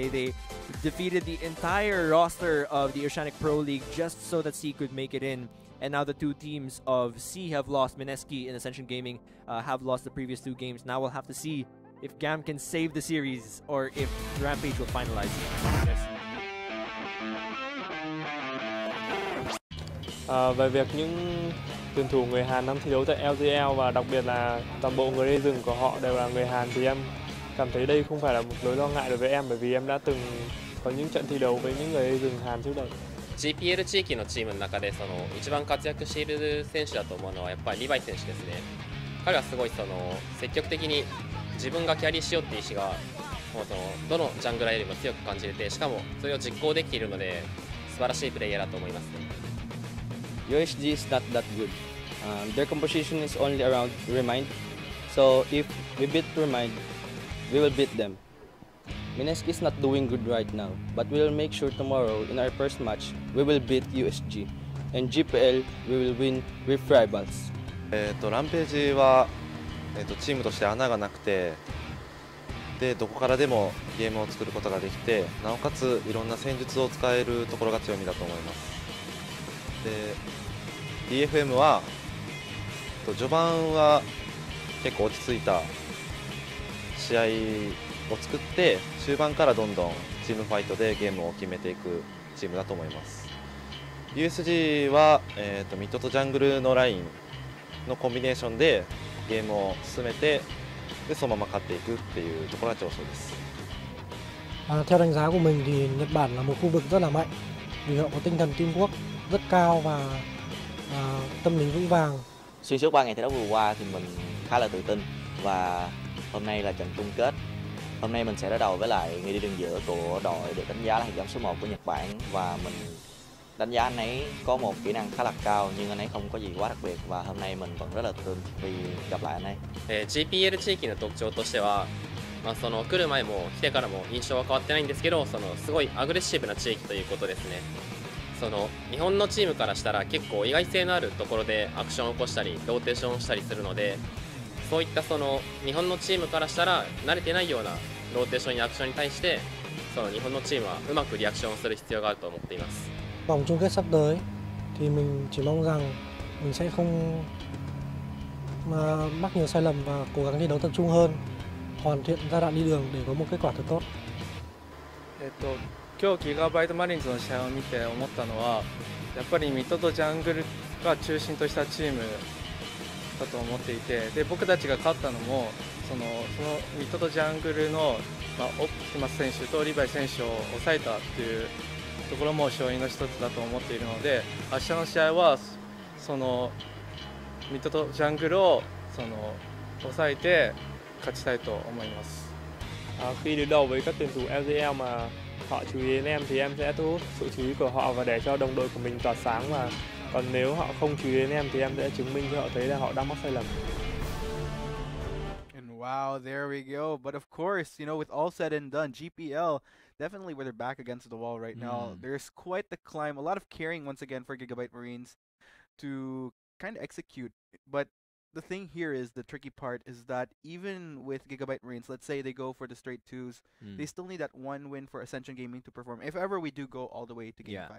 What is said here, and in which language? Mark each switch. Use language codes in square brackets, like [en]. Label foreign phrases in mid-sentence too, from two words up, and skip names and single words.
[en] They defeated the entire roster of the Oceanic Pro League just so that C could make it in. And now the two teams of C have lost. Mineski and Ascension Gaming have lost the previous two games. Now we'll have to see if GAM can save the series or if Rampage will finalize it. [vi] Về việc những tuyển thủ người Hàn đang thi đấu tại LJL và đặc biệt là toàn bộ người đi rừng của họ đều là người Hàn, thì em cảm thấy đây không phải là một nỗi lo ngại đối với em, bởi vì em đã từng có những trận thi đấu với những người đi rừng Hàn trước đây. [ja] GPL 地域のチームの中で一番活躍している選手だと思うのはやっぱりリヴァイ選手ですね。彼はすごい積極的に自分がキャリーしようっていう意思がもうどのジャングラーよりも強く感じれて、しかもそれを実行できているので素晴らしいプレイヤーだと思います。 [en] USG is not that good. Their composition is only around Remind, so if we beat Remind, we will beat them. Mineski is not doing good right now, but we will make sure tomorrow in our first match we will beat USG, and GPL we will win Rift Rivals. [ja] ランページは、チームとして穴がなくて、でどこからでもゲームを作ることができて、なおかついろんな戦術を使えるところが強みだと思います。で DFM は序盤は結構落ち着いた試合を作って、終盤からどんどんチームファイトでゲームを決めていくチームだと思います。USG は、ミッドとジャングルのラインのコンビネーションでゲームを進めて、でそのまま勝っていくっていうところが長所です。 [vi] Theo đánh giá của mình thì Nhật Bản là một khu vực rất là mạnh vì họ có tinh thần teamwork rất cao và tâm lý vững vàng. Xuyên suốt 3 ngày thi đấu vừa qua thì mình khá là tự tin, và hôm nay là trận chung kết. Hôm nay mình sẽ đối đầu với lại người đi đường giữa của đội được đánh giá là hiệp giảm số 1 của Nhật Bản, và mình đánh giá anh ấy có một kỹ năng khá là cao, nhưng anh ấy không có gì quá đặc biệt, và hôm nay mình vẫn rất là tự tin vì gặp lại anh ấy. [ja] GPL 地域の特徴としては、来る前も来てからも印象は変わってないんですけど、すごいアグレッシブな地域ということですね。日本のチームからしたら結構意外性のあるところでアクションを起こしたりローテーションをしたりするので、そういった日本のチームからしたら慣れてないようなローテーションやアクションに対して日本のチームはうまくリアクションをする必要があると思っています。 [vi] Vòng chung kết sắp tới thì mình chỉ mong rằng mình sẽ không mắc nhiều sai lầm và cố gắng thi đấu tập trung hơn, hoàn thiện giai đoạn đi đường để có một kết quả thật tốt. [ja] 今日ギガバイトマリーンズの試合を見て思ったのは、やっぱりミッドとジャングルが中心としたチームだと思っていて、で僕たちが勝ったのもそのミッドとジャングルの、オプティマス選手とリヴァイ選手を抑えたっていうところも勝因の一つだと思っているので、明日の試合はミッドとジャングルを抑えて勝ちたいと思います。 [vi] Khi đối đầu với các tuyển thủ LJL mà họ chú ý đến em thì em sẽ thu hút sự chú ý của họ và để cho đồng đội của mình tỏa sáng, và còn nếu họ không chú ý đến em thì em sẽ chứng minh cho họ thấy là họ đang mắc sai lầm. [en] And wow, there we go. But of course, with all said and done, GPL definitely with their back against the wall right now. There's quite the climb, a lot of carrying once again for Gigabyte Marines to kind of execute. But the thing here is, the tricky part is that even with Gigabyte Marines, let's say they go for the straight twos, they still need that one win for Ascension Gaming to perform, if ever we do go all the way to Game 5.